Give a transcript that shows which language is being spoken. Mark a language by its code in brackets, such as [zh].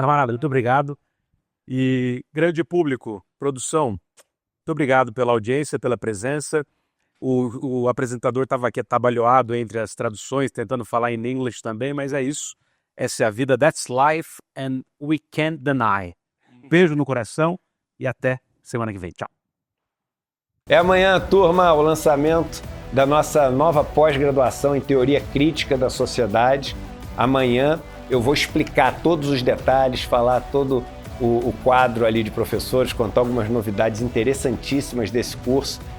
[pt] Camarada, muito obrigado. E grande público, produção, muito obrigado pela audiência, pela presença. O apresentador estava aqui atabalhoado entre as traduções, tentando falar em inglês também, mas é isso. Essa é a vida, [en] that's life and we can't deny. [pt] Beijo no coração e até semana que vem. Tchau. É amanhã, turma, o lançamento da nossa nova pós-graduação em Teoria Crítica da Sociedade. Amanhã eu vou explicar todos os detalhes, falar todo o quadro ali de professores, contar algumas novidades interessantíssimas desse curso